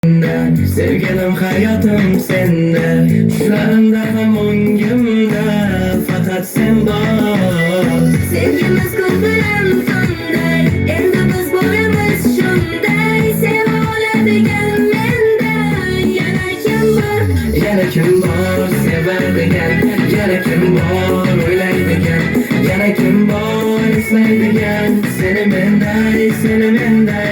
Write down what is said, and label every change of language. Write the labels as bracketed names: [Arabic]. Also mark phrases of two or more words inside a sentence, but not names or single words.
[Turkish] Sevgilim hayatım sende, düşlerimde hem öngümde, fakat sen bor. [Uzbek] Sevgimiz ko'piram sonday, endi biz bo'lamiz shunday. Seva oladigan menda yana kim bor? Yana kim bor sevadigan, yana kim bor o'ylaydigan, yana kim bor eslaydigan, seni menday, seni menday.